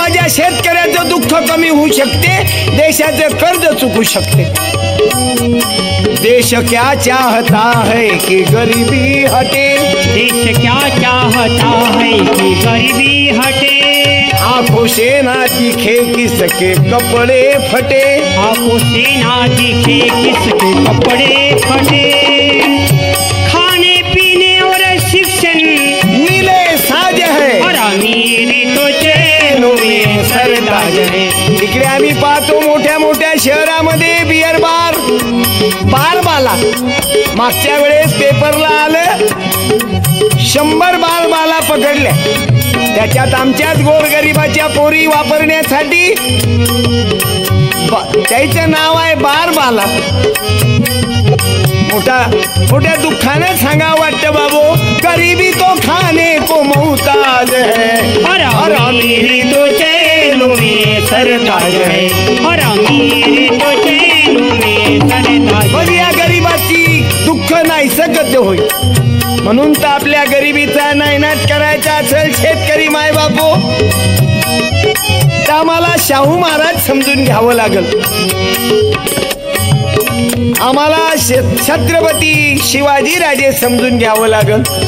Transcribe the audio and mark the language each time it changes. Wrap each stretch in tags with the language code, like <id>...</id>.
<mr>शेतकऱ्याचं दुःख कमी होऊ शकते, देशाचं कर्ज चुकू शकते।</mr> <hi>देश क्या चाहता है कि गरीबी हटे, देश क्या चाहता है कि गरीबी हटे। आंखों से ना दिखे किसके कपड़े फटे, आंखों से ना दिखे किसके कपड़े फटे। खाने पीने और शिक्षण मिले साज है, और अमीरी तो चैनों में सरताज है।</hi> <mr>इकडे आम्ही पाहतो मोठ्या मोठ्या शहरामध्ये बियर बार बाला। मागच्या वेळेस पेपरला आलं 100 बाला पकडल्या, त्याच्यात आमच्याच गोरगरिबाच्या पोरी वापरण्यासाठी त्याचं नाव आहे बाला। मोठ्या दुःखाने सांगा वाटतं बाबू,</mr> <hi>गरीबी तो खाने को मोहताज है, और अमीरी तो चैनों में सरताज है, और अमीरी तो चैनों में सरताज है।</hi> <mr>या गरिबाची दुःख नाही सकत होईल, म्हणून तर आपल्या गरिबीचा नायनाट करायचा असेल शेतकरी माय बापू, तर आम्हाला शाहू महाराज समजून घ्यावं लागल। आम्हाला छत्रपती शिवाजी राजे समजून घ्यावं लागल।</mr>